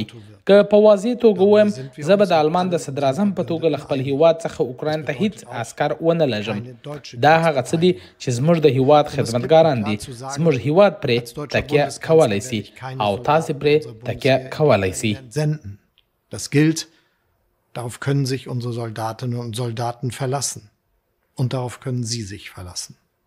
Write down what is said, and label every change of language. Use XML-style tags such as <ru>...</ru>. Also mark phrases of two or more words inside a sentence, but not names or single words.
<ps>که په واضح توګه ووایم، زه به د آلمان د صدراعظم په توګه له خپل هیواد څخه اوکراین ته هیڅ عسکر ونه لېږم. دا هغه څه دي چې زموږ د هیواد خدمتګاران دي. زموږ هیواد پرې تکیه کولی سي او تاسې پرې تکیه کولی سي.</ps> <de>Das gilt, darauf können sich unsere Soldatinnen und Soldaten verlassen. Und darauf können Sie sich verlassen.</de>